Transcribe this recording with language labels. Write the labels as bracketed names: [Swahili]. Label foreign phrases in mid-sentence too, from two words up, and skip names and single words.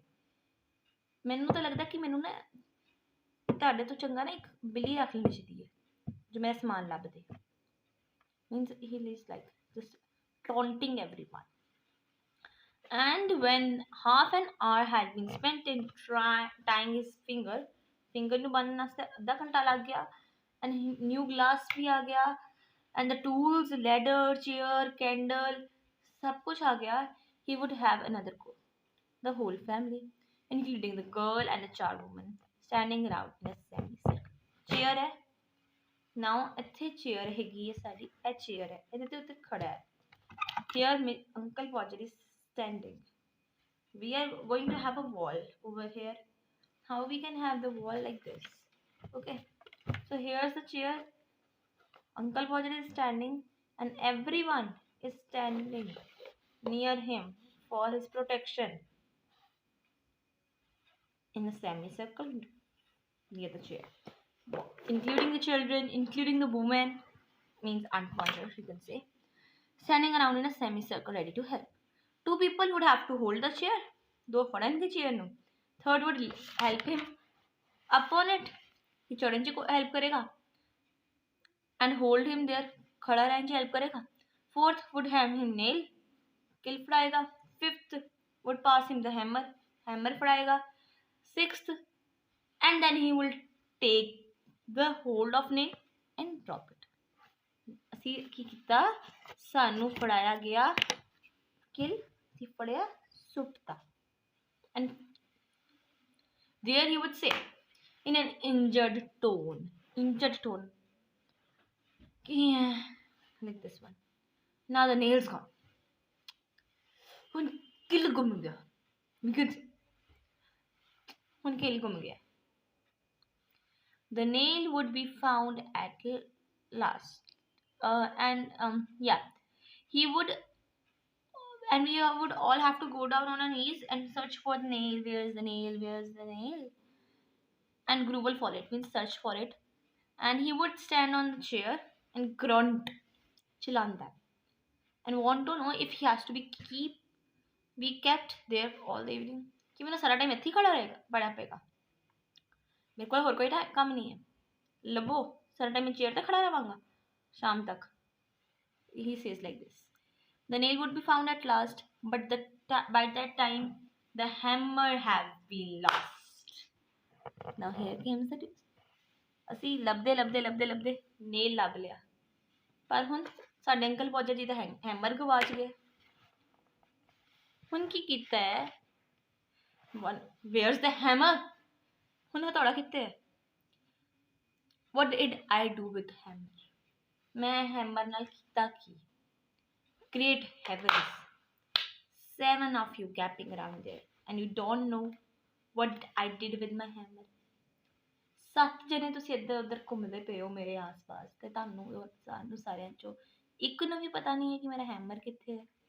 [Punjabi] ਮੈਨੂੰ ਤਾਂ ਲੱਗਦਾ ਕਿ ਮੈਨੂੰ ਨਾ ਤੁਹਾਡੇ ਤੋਂ ਚੰਗਾ ਨਾ ਇੱਕ ਬਿੱਲੀ ਰੱਖ ਲੈਣੀ ਚਾਹੀਦੀ ਹੈ ਜੋ ਮੇਰਾ ਸਮਾਨ ਲੱਭ ਦੇ. [English] Means he is like just taunting everyone. And when half an hour had been spent in tying his finger [Punjabi] ਨੂੰ ਬੰਨਣ ਵਾਸਤੇ ਅੱਧਾ ਘੰਟਾ ਲੱਗ ਗਿਆ, [English] and new glass [Punjabi] ਵੀ ਆ ਗਿਆ, [English] and the tools, ladder, chair, candle, [Hindi] सब कुछ आ गया, [English] he would have another goal. The whole family, including the girl and the charwoman, standing around in a semicircle. [Punjabi] Chair है, now ਇੱਥੇ chair ਹੈਗੀ ਹੈ ਸਾਡੀ, ਇਹ chair ਹੈ, ਇਹਦੇ ਤੇ ਉੱਤੇ ਖੜਾ ਹੈ. [English] Here Uncle Podger is standing. We are going to have a wall over here. How we can have the wall like this? Okay, so here's the chair. Uncle Podger is standing, and everyone is standing near him for his protection in a semicircle near the chair, including the children, including the woman, means Aunt Podger, you can say, standing around in a semicircle ready to help. Two people would have to hold the chair. [Punjabi] ਦੋ ਫੜਨਗੇ chair ਨੂੰ. [English] Third would help him up on it. [Hindi] ये चढ़ने को help करेगा [English] and hold him there. [Hindi] खड़ा रहने help करेगा. [English] Fourth would have him nail. [Punjabi] ਕਿੱਲ ਫੜਾਏਗਾ. [English] Fifth would pass him the hammer. [Punjabi] Hammer फड़ाएगा. [English] Sixth, and then he will take the hold of nail and drop it. [Punjabi] ਅਸੀਂ ਕੀ ਕੀਤਾ, ਸਾਨੂੰ ਫੜਾਇਆ ਗਿਆ ਕਿਲ, ਅਸੀਂ ਫੜਿਆ ਸੁੱਟਤਾ. [English] And there he would say in an injured tone, like this one, now the nail's gone. [Punjabi] ਹੁਣ ਕਿਲ ਗੁੰਮ ਗਿਆ, ਹੁਣ ਕਿਲ ਗੁੰਮ ਗਿਆ. [English] The nail would be found at last, he would, and we would all have to go down on our knees and search for the nail. Where's the nail? Where's the nail? And grovel for it, means search for it. And he would stand on the chair and grunt, chilanda, and want to know if he has to be kept there all the evening. [Hindi] कि मैंने सारा टाइम इत्थे खड़ा रहेगा, बड़ा पेगा, मेरे को होर कोई काम नहीं है, लबो सारा टाइम चेयर पे खड़ा रहांगा शाम तक. [English] He says like this. The nail would be found at last, but by that time the hammer had been lost. Now here comes the twist. [Punjabi] ਅਸੀਂ ਲੱਭਦੇ nail ਲੱਭ ਲਿਆ, ਪਰ ਹੁਣ ਸਾਡੇ ਅੰਕਲ ਪੌਜਰ ਜੀ ਦਾ ਹੈਮਰ ਗਵਾਚ ਗਿਆ. ਹੁਣ ਕੀ ਕੀਤਾ ਹੈ, [English] where's the hammer? [Punjabi] ਹੁਣ ਹਥੌੜਾ ਕਿੱਥੇ ਹੈ? [English] What did I do with hammer? [Punjabi] ਮੈਂ ਹੈਮਰ ਨਾਲ ਕੀਤਾ ਕੀ? [English] Great heavens, 7 of you gapping around there, and you don't know what I did with my hammer. [Punjabi] 7 ਜਣੇ ਤੁਸੀਂ ਇੱਧਰ ਉੱਧਰ ਘੁੰਮਦੇ ਪਏ ਹੋ ਮੇਰੇ ਆਸ-ਪਾਸ, ਤੇ ਤੁਹਾਨੂੰ ਸਾਰਿਆਂ ਚੋਂ ਇੱਕ ਨੂੰ ਵੀ ਪਤਾ ਨਹੀਂ ਹੈ ਕਿ ਮੇਰਾ ਹੈਮਰ ਕਿੱਥੇ ਹੈ.